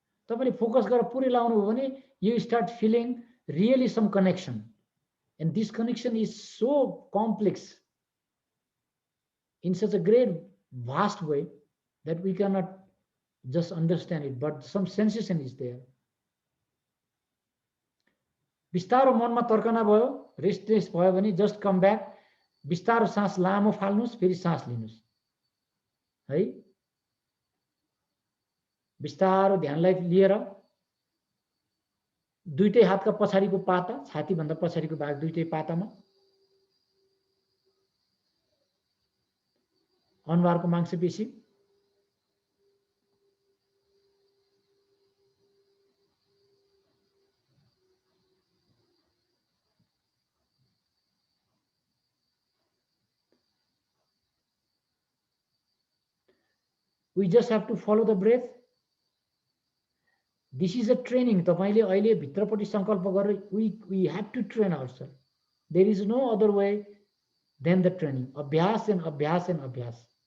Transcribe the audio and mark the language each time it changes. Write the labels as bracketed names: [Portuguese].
[Nepali] तपाईले फोकस गरेर पुरै लाउनु हो भने [English] You start feeling really some connection, and this connection is so complex in such a great vast way that we cannot just understand it, but some sensation is there. [Nepali] बिस्तारो मनमा तर्कना भयो, restless भयो भने [English] just come back [Nepali] बिस्तारो सास लामो फाल्नुस्, फेरि सास लिनुस् है। बिस्तारो ध्यानलाई लिएर दुईटै हातका पछाडिको पाता, छाती भन्दा पछाडिको भाग दुईटै पातामा अनुहारको मांसपेशी, [English] we just have to follow the breath. This is a training. [Nepali] तपाईले अहिले भित्रपट्टि संकल्प गरेर [English] we have to train ourselves. There is no other way than the training. [Nepali] अभ्यास and अभ्यास and अभ्यास।